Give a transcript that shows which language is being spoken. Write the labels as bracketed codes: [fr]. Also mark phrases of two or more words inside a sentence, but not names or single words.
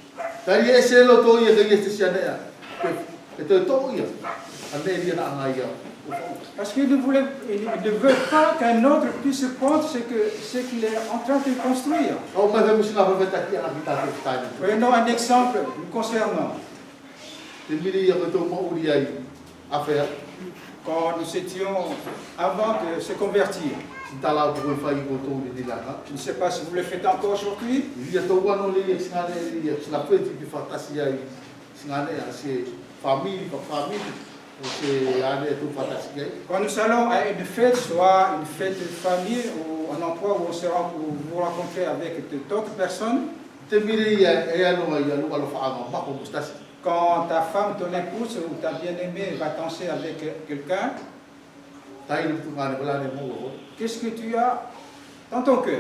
[fr] Parce qu'il ne veut pas qu'un autre puisse prendre ce qu'il est en train de construire. Prenons un exemple nous concernant. Te mire ia ko mo uri ai affaire. Quand nous étions avant de se convertir. Je ne sais pas si vous le faites encore aujourd'hui. Quand nous allons à une fête, soit une fête de famille ou un endroit où vous vous rencontrez avec d'autres personnes, quand ta femme, ton épouse ou ta bien-aimée va danser avec quelqu'un, qu'est-ce que tu as dans ton cœur?